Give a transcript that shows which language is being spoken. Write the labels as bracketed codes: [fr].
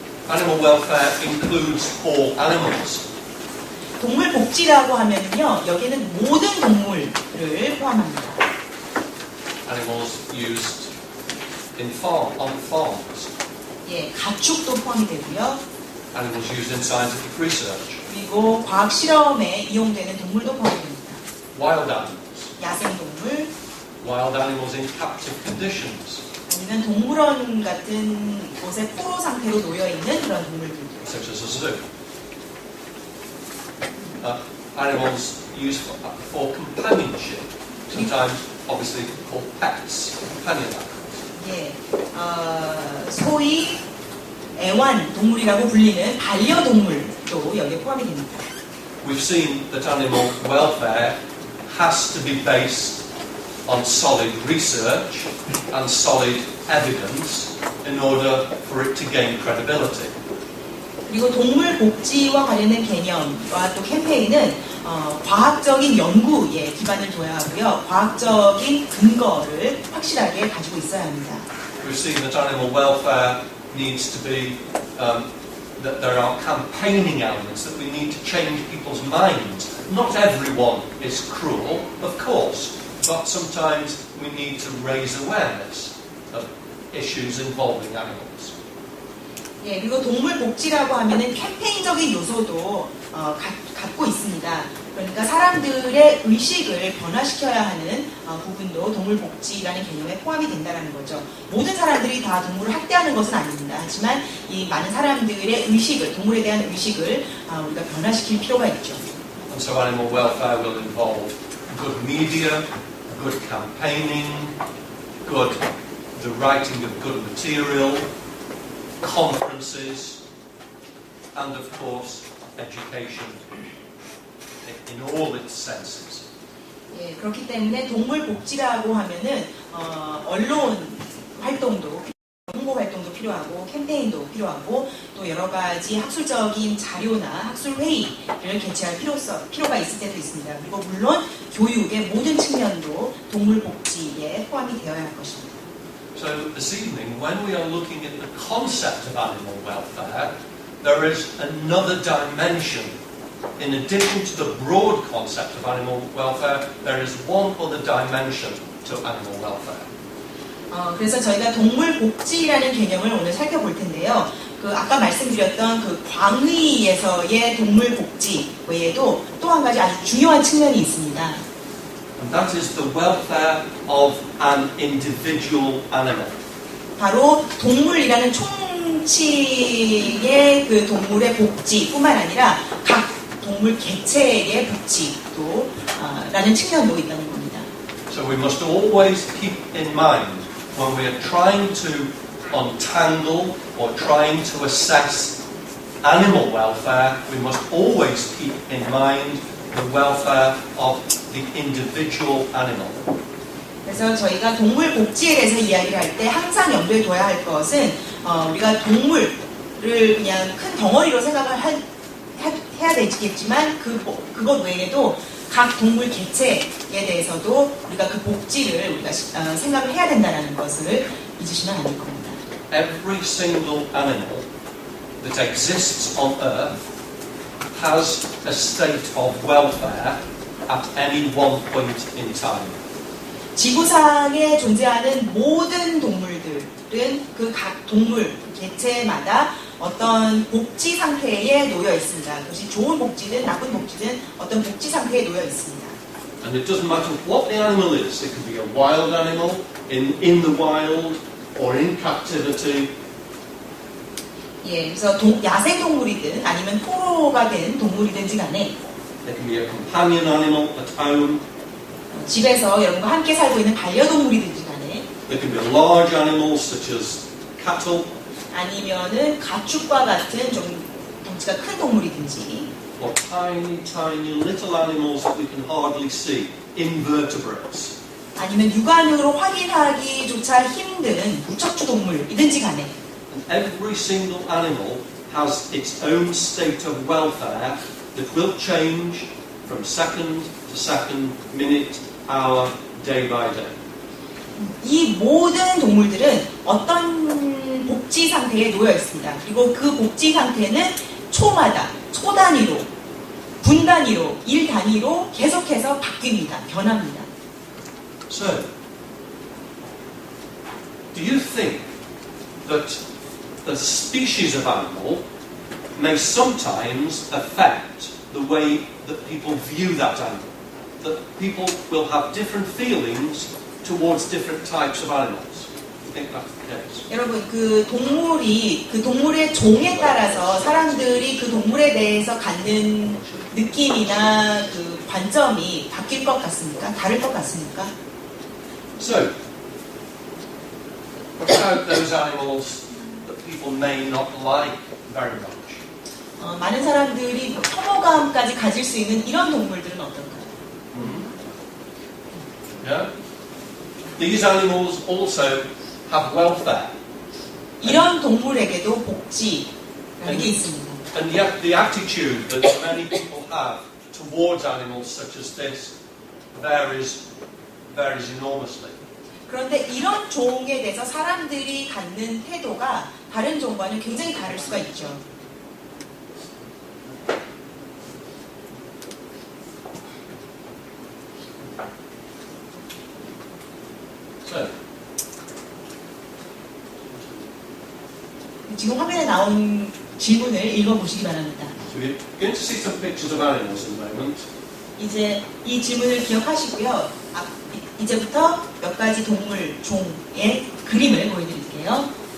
[en] Animal welfare includes all animals. [ko] 동물 복지라고 하면요, 여기에는 모든 동물을 포함합니다. [en] Animals used on farms. [ko] 예, 가축도 포함이 되고요. [en] Animals used in scientific research. [ko] 그리고 과학 실험에 이용되는 동물도 포함됩니다. [en] Wild animals. [ko] 야생동물, [en] Wild animals in captive conditions. [ko] 아니면 동물원 같은 곳에 포로 상태로 놓여 있는 그런 동물들도. [en] Such as a zoo. Animals used for companionship. Sometimes, obviously, called pets, companion animals. [ko] 예, 소위 애완 동물이라고 불리는 반려동물도 여기에 포함이 됩니다. [en] We've seen that animal welfare has to be based on solid research and solid evidence in order for it to gain credibility. [ko] 그리고 동물 복지와 관련된 개념과 또 캠페인은 과학적인 연구에 기반을 둬야 하고요. 과학적인 근거를 확실하게 가지고 있어야 합니다. [en] We've seen that animal welfare needs to be that there are campaigning elements, that we need to change people's minds. Not everyone is cruel, of course, but sometimes we need to raise awareness of issues involving animals. [ko] 예, 그리고 동물 복지라고 하면은 캠페인적인 요소도 갖고 있습니다. 그러니까 사람들의 의식을 변화시켜야 하는 부분도 동물 복지라는 개념에 포함이 된다는 거죠. 모든 사람들이 다 동물을 학대하는 것은 아닙니다. 하지만 이 많은 사람들의 의식을, 동물에 대한 의식을 우리가 변화시킬 필요가 있죠. [en] And so animal welfare will involve good media, good campaigning, the writing of good material, conferences, and of course, education in all its senses. [ko] 예, 그렇기 때문에 동물 복지라고 하면은 언론 활동도, 홍보 활동도 필요하고 캠페인도 필요하고 또 여러 가지 학술적인 자료나 학술 회의를 개최할 필요가 있을 때도 있습니다. 그리고 물론 교육의 모든 측면도 동물 복지에 포함이 되어야 할 것입니다. [en] So this evening, when we are looking at the concept of animal welfare, there is another dimension. In addition to the broad concept of animal welfare, there is one other dimension to animal welfare. [ko] 그래서 저희가 동물 복지라는 개념을 오늘 살펴볼 텐데요. 아까 말씀드렸던 그 광의에서의 동물 복지 외에도 또 한 가지 아주 중요한 측면이 있습니다. [en] And that is the welfare of an individual animal. [ko] 바로 동물이라는 총 명칭의 그 동물의 복지뿐만 아니라 각 동물 개체의 복지도 라는 측면도 있다는 겁니다. [en] So we must always keep in mind when we are trying to untangle or trying to assess animal welfare, we must always keep in mind the welfare of the individual animal. [ko] 그래서 저희가 동물 복지에 대해서 이야기를 할 때 항상 염두에 둬야 할 것은 우리가 동물을 그냥 큰 덩어리로 생각을 해야 되겠지만 그것 외에도 각 동물 개체에 대해서도 우리가 그 복지를 우리가 생각을 해야 된다는 것을 잊으시면 안 될 겁니다. [en] Every single animal that exists on Earth has a state of welfare at any one point in time. [ko] 지구상에 존재하는 모든 동물들은 그 각 동물 개체마다 어떤 복지 상태에 놓여 있습니다. 그것이 좋은 복지든 나쁜 복지든 어떤 복지 상태에 놓여 있습니다. [en] And it doesn't matter what the animal is. It could be a wild animal in the wild or in captivity. [ko] 예, 그래서 야생 동물이든 아니면 포로가 된 동물이든지 간에 [en] It can be a companion animal at home. [ko] 집에서 여러분과 함께 살고 있는 반려동물이든지 간에 [en] There can be large animals such as cattle [ko] 아니면은 가축과 같은 좀 덩치가 큰 동물이든지 [en] or tiny, tiny little animals that we can hardly see, invertebrates. [ko] 아니면 육안으로 확인하기조차 힘든 무척추 동물이든지 간에 [en] And every single animal has its own state of welfare that will change from second to second, minute, hour, day by day. [ko] 이 모든 동물들은 어떤 복지 상태에 놓여 있습니다. 그리고 그 복지 상태는 초마다, 초 단위로, 분 단위로, 일 단위로 계속해서 바뀝니다. 변합니다. [en] So, do you think that the species of animal may sometimes affect the way that people view that animal? That people will have different feelings towards different types of animals? I think that's the case. [ko] 여러분, 그 동물의 종에 따라서 사람들이 그 동물에 대해서 갖는 느낌이나 그 관점이 바뀔 것 같습니까? 다를 것 같습니까? [en] So, what about those animals that people may not like very much? [ko] 많은 사람들이 혐오감까지 가질 수 있는 이런 동물들은 어떨까요? [en] Yeah? These animals also have welfare. [ko] 이런 동물에게도 복지라는 게 있습니다. [en] And yet the attitude that many people have towards animals such as this varies enormously. [ko] 그런데 이런 종에 대해서 사람들이 갖는 태도가 다른 종과는 굉장히 다를 수가 있죠. [en] So, [ko] 지금 화면에 나온 질문을 읽어보시기 바랍니다. [en] so we're going to see some pictures of animals in a moment. [ko] 이제 이 질문을 기억하시고요. 이제부터 몇 가지 동물 종의 그림을 보여드릴게요.